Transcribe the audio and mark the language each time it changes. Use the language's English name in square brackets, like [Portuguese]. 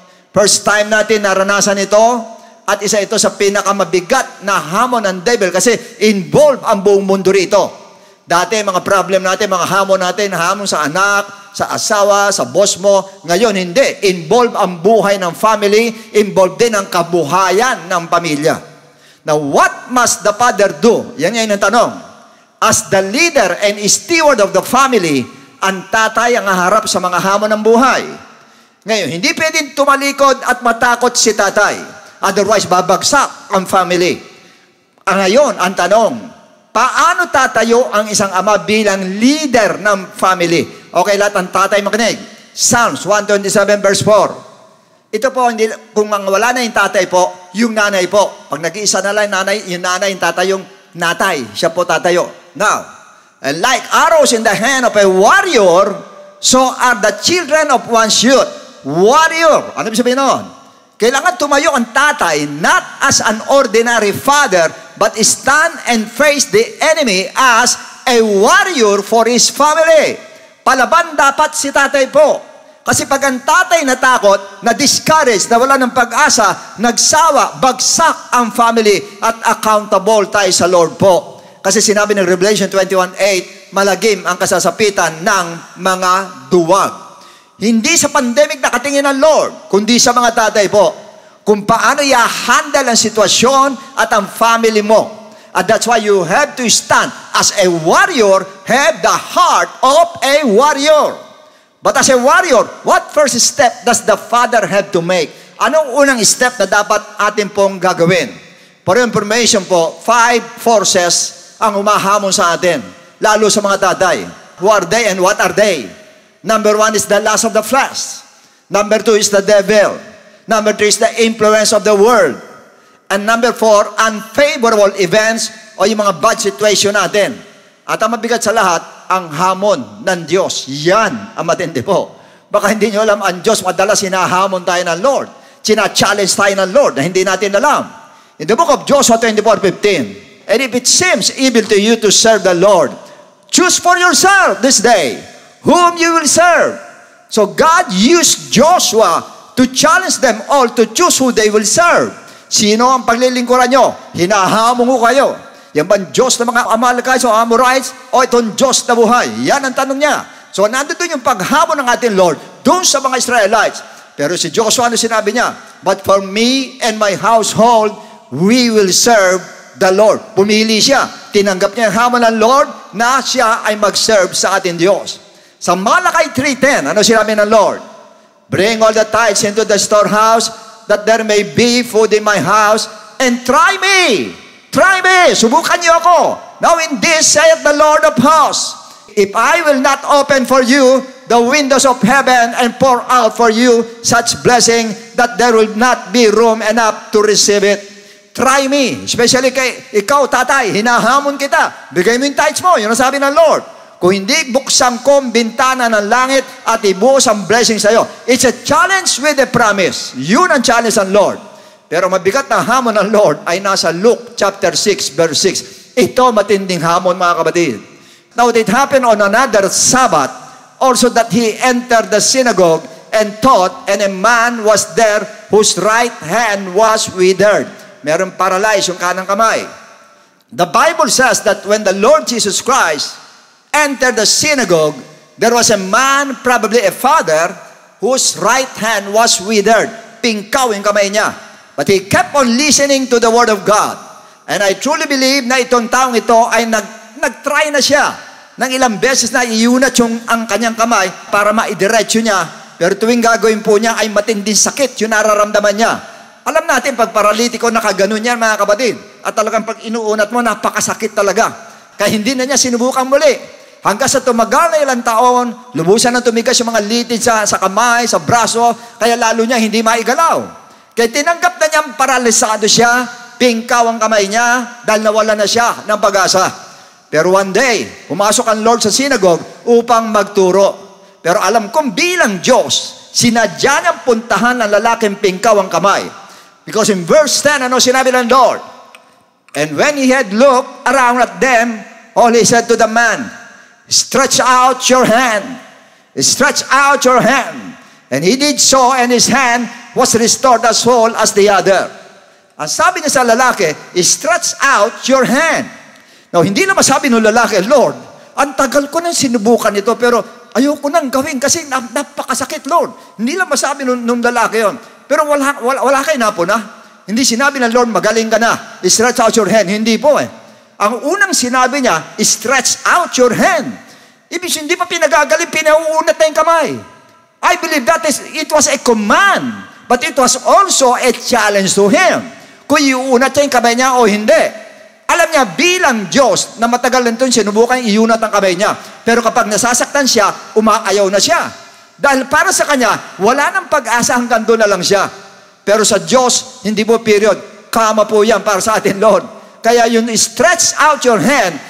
[Filipino] First time natin naranasan ito at isa ito sa pinakamabigat na hamon ng devil kasi involved ang buong mundo rito. Dati mga problem natin, mga hamon sa anak, sa asawa, sa boss mo. Ngayon hindi. Involved ang buhay ng family, involved din ang kabuhayan ng pamilya. [English] Now what must the father do? [Filipino] Yan ang tanong. [English] As the leader and steward of the family, [Filipino] ang tatay ang haharap sa mga hamon ng buhay. Ngayon, hindi pwedeng tumalikod at matakot si tatay. Otherwise, babagsak ang family. Ngayon, ang tanong, paano tatayo ang isang ama bilang leader ng family? Okay, lahat ng tatay makinig. Psalms 127 verse 4. Ito po, hindi, kung wala na yung tatay po, yung nanay po. Pag nag-iisa na lang yung nanay, yung tatay, yung natay. Siya po tatayo. [English] Now, and like arrows in the hand of a warrior, so are the children of one's youth. Warrior. [Filipino] Ano ibig sabihin nun? Kailangan tumayo ang tatay [English] not as an ordinary father, but stand and face the enemy as a warrior for his family. [Filipino] Palaban dapat si tatay po. Kasi pag ang tatay natakot, na-discourage, nawala ng pag-asa, nagsawa, bagsak ang family at accountable tayo sa Lord po. Kasi sinabi ng Revelation 21:8, malagim ang kasasapitan ng mga duwag. Hindi sa pandemic nakatingin ng Lord, kundi sa mga tatay po. Kung paano i-handle ang sitwasyon at ang family mo. [English] And that's why you have to stand as a warrior, have the heart of a warrior. But as a warrior, what first step does the father have to make? [Filipino] Anong unang step na dapat atin pong gagawin? For information po, 5 forces ang humahamon sa atin, lalo sa mga tatay. [English] Who are they and what are they? Number 1 is the lust of the flesh. Number 2 is the devil. Number 3 is the influence of the world. And number 4, unfavorable events [Filipino] o yung mga [English] bad situation natin. [Filipino] At ang mabigat sa lahat, ang hamon ng Diyos. Yan ang matindi po. Baka hindi nyo alam, ang Diyos madalas hinahamon tayo ng Lord. Sina-challenge tayo ng Lord na hindi natin alam. [English] In the book of Joshua 24:15, and if it seems evil to you to serve the Lord, choose for yourself this day whom you will serve. So God used Joshua to challenge them all to choose who they will serve. [Filipino] Sino ang paglilingkuran nyo? Hinahamon ko kayo. Yan ba Diyos ng mga Amalekites o Amorites o itong Diyos na buhay? Yan ang tanong niya. So nandito yung paghamon ng ating Lord doon sa mga Israelites. Pero si Joshua, ano sinabi niya? [English] But for me and my household, we will serve the Lord. [Filipino] Pumili siya. Tinanggap niya ang hamon ng Lord na siya ay mag-serve sa ating Diyos. Sa Malachi 3:10, ano sinabi ng Lord? [English] Bring all the tithes into the storehouse, that there may be food in my house, and try me. Try me. [Filipino] Subukan niyo ako. [English] Now in this saith the Lord of hosts, if I will not open for you the windows of heaven and pour out for you such blessing that there will not be room enough to receive it. Try me. [Filipino] Especially kay ikaw, tatay, hinahamon kita. Bigay mo yung tithes mo. Yun ang sabi ng Lord. Kung hindi, buksan ko ang bintana ng langit at ibuhos ang blessing sa iyo. [English] It's a challenge with a promise. [Filipino] Yun ang challenge ng Lord. Pero mabigat na hamon ng Lord ay nasa Luke chapter 6, verse 6. Ito matinding hamon, mga kapatid. [English] Now, it happened on another Sabbath, also that he entered the synagogue and taught, and a man was there whose right hand was withered. [Filipino] Meron paralyzed yung kanang kamay. [English] The Bible says that when the Lord Jesus Christ entered the synagogue, there was a man, probably a father, whose right hand was withered. [Filipino] Pingkaw yung kamay niya. [English] But he kept on listening to the Word of God. And I truly believe [Filipino] na itong taong ito ay nag-try na siya ng ilang beses na iunat ang kanyang kamay para maidiretso niya. Pero tuwing gagawin po niya ay matinding sakit yung nararamdaman niya. Alam natin, pag paralitiko, nakaganon yan, mga kapatid. At talagang pag inuunat mo, napakasakit talaga. Kaya hindi na niya sinubukan muli. Hanggang sa tumagal na ilang taon, lubusan na tumigas yung mga litid sa kamay, sa braso, kaya lalo niya hindi maigalaw. Kaya tinanggap na niyang paralisado siya, pingkaw ang kamay niya, dahil nawala na siya ng pag-asa. Pero one day, pumasok ang Lord sa synagogue upang magturo. Pero alam kong bilang Diyos, sinadya niyang puntahan ng lalaking pingkaw ang kamay. [English] Because in verse 10, [Filipino] ano sinabi ng Lord? [English] And when he had looked around at them, all he said to the man, stretch out your hand. Stretch out your hand. And he did so, and his hand was restored as whole as the other. [Filipino] Ang sabi niya sa lalaki, [English] stretch out your hand. [Filipino] Now, hindi na masabi ng lalaki, Lord, ang tagal ko nang sinubukan ito, pero ayoko nang gawin kasi napakasakit, Lord. Hindi lang masabi nung lalaki yon. Pero wala kayo na po na. Hindi sinabi ng Lord, magaling ka na. [English] Stretch out your hand. [Filipino] Hindi po eh. Ang unang sinabi niya, stretch out your hand. Ibig hindi pa pinagagaling, pinauunat na yung kamay. [English] I believe that it was a command, but it was also a challenge to him. [Filipino] Kung iunat niya yung kamay niya o hindi. Alam niya, bilang Diyos, na matagal na ito, sinubukan iunat ang kamay niya. Pero kapag nasasaktan siya, umaayaw na siya. Dahil para sa kanya, wala nang pag-asa, hanggang doon na lang siya. Pero sa Diyos, hindi po period. Kama po yan para sa atin, Lord. Kaya yun, [English] stretch out your hand.